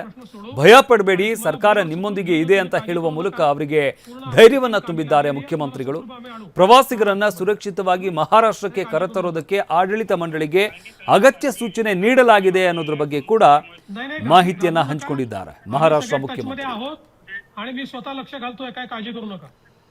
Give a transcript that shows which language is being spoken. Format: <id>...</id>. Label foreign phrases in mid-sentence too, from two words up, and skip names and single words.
<kn>ಭಯ ಪಡಬೇಡಿ, ಸರ್ಕಾರ ನಿಮ್ಮೊಂದಿಗೆ ಇದೆ ಅಂತ ಹೇಳುವ ಮೂಲಕ ಅವರಿಗೆ ಧೈರ್ಯವನ್ನ ತುಂಬಿದ್ದಾರೆ ಮುಖ್ಯಮಂತ್ರಿಗಳು. ಪ್ರವಾಸಿಗರನ್ನ ಸುರಕ್ಷಿತವಾಗಿ ಮಹಾರಾಷ್ಟ್ರಕ್ಕೆ ಕರೆತರೋದಕ್ಕೆ ಆಡಳಿತ ಮಂಡಳಿಗೆ ಅಗತ್ಯ ಸೂಚನೆ ನೀಡಲಾಗಿದೆ ಅನ್ನೋದ್ರ ಬಗ್ಗೆ ಕೂಡ ಮಾಹಿತಿಯನ್ನ ಹಂಚಿಕೊಂಡಿದ್ದಾರೆ ಮಹಾರಾಷ್ಟ್ರ ಮುಖ್ಯಮಂತ್ರಿ.</kn> <mr>आणि मी स्वतः लक्ष घालतोय, काय काळजी करू नका.</mr>